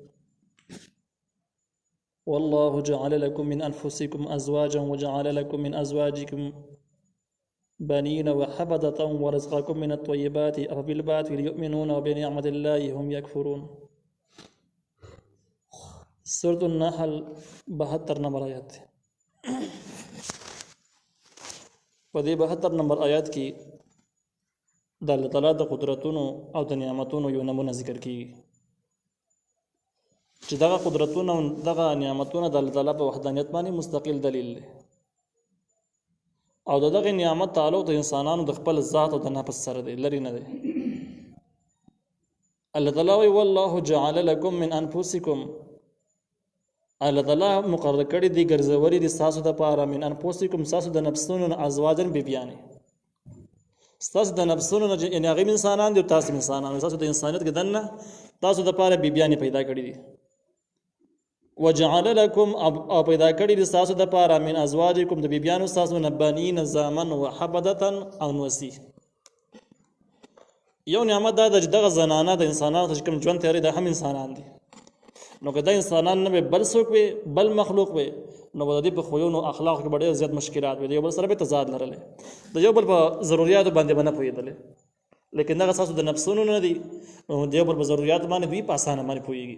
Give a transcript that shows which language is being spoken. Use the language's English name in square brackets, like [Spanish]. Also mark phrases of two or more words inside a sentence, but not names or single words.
[Arabic] والله جعل لكم من أنفسكم أزواجا وجعل لكم من أزواجكم بنين وحفدة ورزقكم من الطيبات أفبالباطل يؤمنون وبنعمة الله هم يكفرون. سورة النحل [Pashto] 72 نمبر آیات. په دې 72 نمبر آیات کې د الله تعالی د قدرتونو او د نعمتونو یو نمونه ذکر کیږي چې دغه قدرتونه او دغه نعمتونه د الله تعالی په وحدانیت باندې مستقل دلیل دی او دغه نعمت تعلق د انسانانو د خپل ذات او د نفس سره دی، لري نه دی. الله تعالی وی [Arabic] والله جعل لكم من انفسکم، [Pashto] الله تعالی مقرر کړی دی ګرځوري دي تاسو د پاره [Arabic] من انفسکم [Pashto] تاسو د نفسونو ازواجن بیبیانې، تاسو د نفسونو یعنی هغه انسانان دي تاسو انسانان تاسو د انسانیت کې دنه تاسو د پاره بیبیانې پیدا کړی دي. [Arabic] وجعل لكم [Pashto] او پیدا کړی دي تاسو د پاره [Arabic] من ازواجکم [Pashto] د بیبیانو تاسو نه بنین زامن وحبدة او نوسی. یو نعمت دا چې دغه زنانه د انسانانو چې کوم ژوند تیری د هم انسانان دي، نو که دا انسانان نه بل څوک وي بل مخلوق وي نو د دې په خویونو اخلاق کې ډېر زیات مشکلات وي، د یو بل سره به تضاد لرلې، د یو بل په ضرورتو باندې باندې پوهېدلې، لیکن دغه تاسو د نفسونو نه دي نو د یو بل په ضرورت باندې دوی په اسانه باندې پوهېږي.